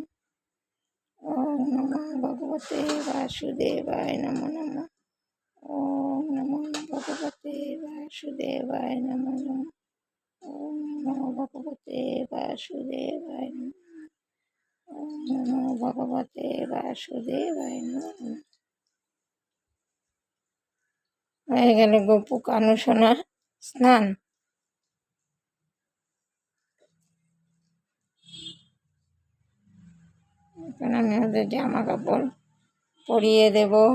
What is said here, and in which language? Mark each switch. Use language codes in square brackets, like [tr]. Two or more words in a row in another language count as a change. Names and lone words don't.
[sa] ওম নমো ভগবতে বাসুদেবায় নমো নমঃ। ওম নমো ভগবতে বাসুদেবায় নমো নমঃ। ওম নমো ভগবতে বাসুদেবায় নমো নমঃ। ওম নমো ভগবতে বাসুদেবায় নমো নমঃ। [bn] হয়ে গেল গোপু কানু সোনা স্নান। এখন আমি ওদের জামা কাপড় পরিয়ে দেব।